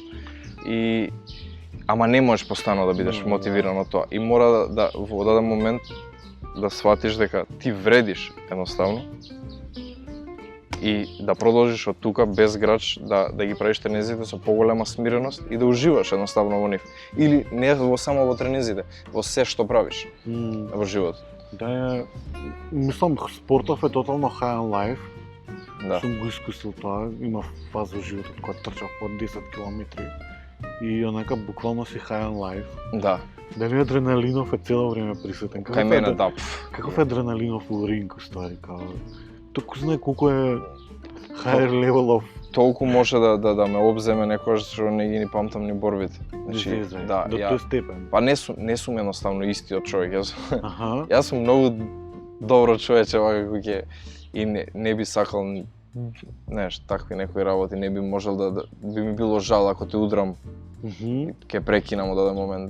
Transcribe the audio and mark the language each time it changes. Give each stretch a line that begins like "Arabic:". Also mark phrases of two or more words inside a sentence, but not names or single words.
Macedonian: Ама не можеш постојано да бидеш мотивиран од тоа и мора да во даден момент да сватиш дека ти вредиш, едноставно, и да продолжиш од тука без грач да ги правиш тренизите со поголема смиреност и да уживаш едноставно во нив. Или не само во тренизите, во се што правиш во животот. Да, мислам, спортов е тотално
English: high on life.
Macedonian: Да. Сум го искусил тоа, имав фаза во животот кога трчав по 10 километри. и онака буквално си
English: high on life.
Macedonian: Да, Дали адреналинов е цело време присутен? кај мене да. Каков е адреналинов у ринг, уствари, као... Току знае колку е
English: higher level of...
Macedonian: Толку може да ме обземе некојаш што не ги ни памтам ни борбите. Значи, да, до тој степен. Па не сум едноставно истиот човек. Аха. Јас сум многу добро човече вака како ќе и не би сакал такви некои работи, не би можел да би ми било жал ако те удрам и ќе прекинам од даден момент.